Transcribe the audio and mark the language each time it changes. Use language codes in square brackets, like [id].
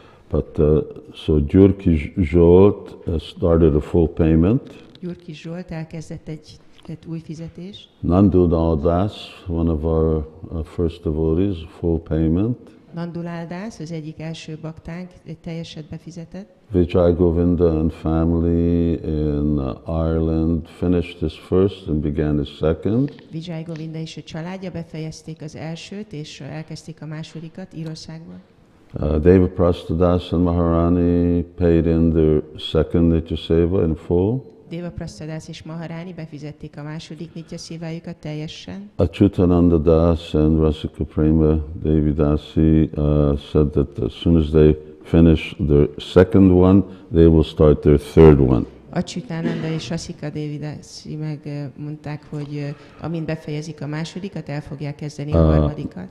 [en] But so Gyurki Zsolt started a full payment. [hu] Gyurki Zsolt elkezdett egy új fizetést. [en] Nandulal Das, one of our first devotees, full payment. [hu] Nandulal Das, az egyik első baktánk, egy teljeset befizetett. [en] Vijay Govinda and family in Ireland finished his first and began his second. [hu] Vijay Govinda és a családja befejezték az elsőt, és elkezdték a másodikat Írországban. [en] Deva Prastadas and Maharani paid in their second Nitya Seva in full. [hu] Deva Prastadas és Maharani befizették a második Nitya Szévájukat teljesen. [en] Achyutananda Das and Rasika Prema Devi Dasi said that as soon as they finish their second one, they will start their third one. [hu] Achyutananda és Rasika Devidasi megmondták, hogy amint befejezik a másodikat, el fogják kezdeni a harmadikat.